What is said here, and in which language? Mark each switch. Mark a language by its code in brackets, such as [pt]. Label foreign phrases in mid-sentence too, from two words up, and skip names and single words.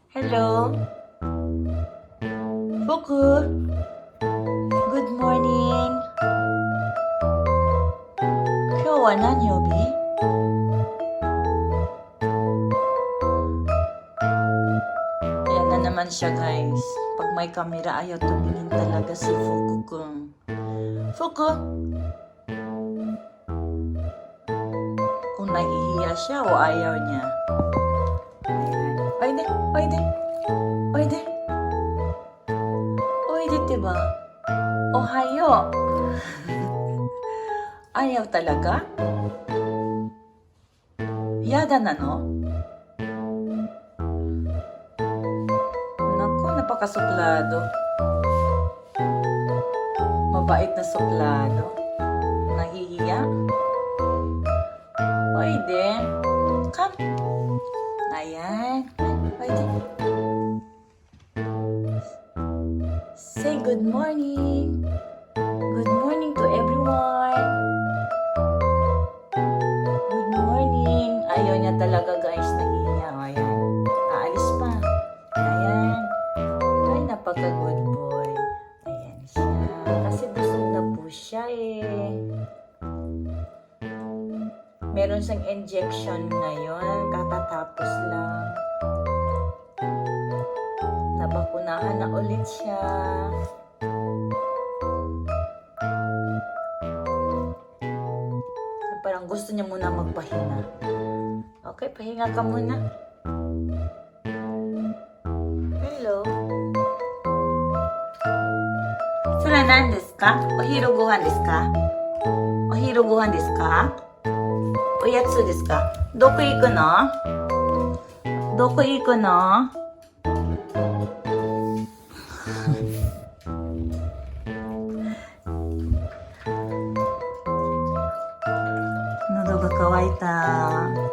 [en] Hello? Boku? Good morning. [ja] 今日は何曜日？ [tl] Ayan na naman siya guys. Pag may camera ayaw tumingin talaga si Fuku-kun. Fuku? Kung nahihiya siya o ayaw niya. Ayan. [ja] おいで、おいで、おいで. Oide ってば。おはよう。 [tl] ayaw talaga? [ja] やだなの? [tl] Naku, napakasuklado. Mabait na suklado. Nahihiya. Pwede. Come. Ayan. Pwede. [en] Say good morning. Good morning to everyone. Good morning. [tl] Ayaw niya talaga guys. Nahihiya. Ayan. Aalis pa. Ayan. Ay, napaka-good boy. Ayan siya. Kasi busog na po siya eh. Meron siyang injection ngayon. Katatapos lang. Nabakunahan na ulit siya. Parang gusto niya muna magpahinga. Okay, pahinga ka muna. Hello. [ja] それは何ですか？お昼ご飯ですか？お昼ご飯ですか？おやつですか？どこ行くの？どこ行くの？喉が渇いた。